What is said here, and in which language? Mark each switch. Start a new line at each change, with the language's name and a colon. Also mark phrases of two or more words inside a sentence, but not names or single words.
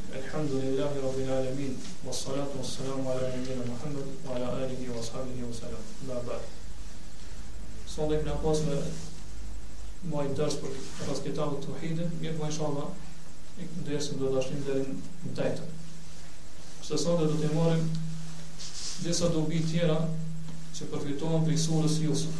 Arabic: الحمد لله رب العالمين، والصلاة والسلام على نبينا محمد وعلى آله وأصحابه وسلم. أما بعد.
Albanian: Sonde këna pas me mojt dërs për pas kitabut Tauhidin, mirë po inshallah dersën do ta shnim deri në tajtën. Kështu sonde do të marrim disa dobi tjera që përfitohen prej surës Yusuf.